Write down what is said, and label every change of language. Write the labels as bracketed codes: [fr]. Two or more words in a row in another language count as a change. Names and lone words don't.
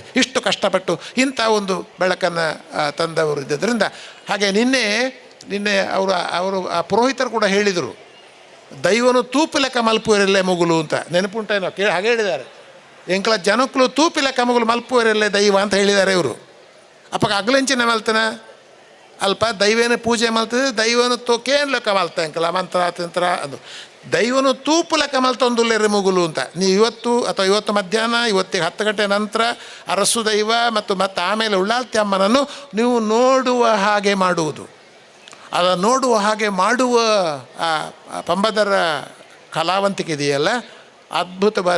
[kn] ಇಷ್ಟು ಕಷ್ಟಪಟ್ಟು ಇಂಥ ಒಂದು ಬೆಳಕನ್ನು ತಂದವರು ಇದ್ದರಿಂದ. ಹಾಗೆ ನಿನ್ನೆ ಅವರು ಆ ಪುರೋಹಿತರು ಕೂಡ ಹೇಳಿದರು, [tcy] ದೈವನು ತೂಪು ಲೆಕ್ಕ ಮಲ್ಪುವರೆಲ್ಲೇ ಮುಗುಲು [kn] ಅಂತ. ನೆನಪುಂಟೇನೋ ಹಾಗೆ ಹೇಳಿದ್ದಾರೆ. [tcy] ಎಂಕಲ ಜನಕ್ಕಳು ತೂಪಿಲ ಕಮಗಲು ಮಲ್ಪುವರೆಲ್ಲೇ ದೈವ [kn] ಅಂತ ಹೇಳಿದ್ದಾರೆ ಇವರು. [tcy] ಅಪ್ಪ ಅಗ್ಲೆಂಚಿನ ಮಲ್ತನ ಅಲ್ಪ ದೈವೇನ ಪೂಜೆ ಮಲ್ತದೆ, ದೈವನು ಕೇನ್ ಲೆಕ್ಕ ಮಲ್ತ ಎಂಕಲ ಮಂತ್ರ ತಂತ್ರ ಅದು ದೈವನು ತೂಪು ಲೆಕ್ಕ ಮಲ್ತೊಂದುಲ್ಲೇರಿ ಮುಗುಲು ಅಂತ. [kn] ನೀವು ಇವತ್ತು ಮಧ್ಯಾಹ್ನ 10 ಗಂಟೆ ನಂತರ ಅರಸು ದೈವ ಮತ್ತು ಆಮೇಲೆ ಉಳ್ಳಾಲ್ತಿ ಅಮ್ಮನನ್ನು ನೀವು ನೋಡುವ ಹಾಗೆ ಮಾಡುವುದು. ಅದನ್ನು ನೋಡುವ ಹಾಗೆ ಮಾಡುವ ಪಂಬದರ ಕಲಾವಂತಿಕೆ ಇದೆಯಲ್ಲ, ಅದ್ಭುತವಾದ.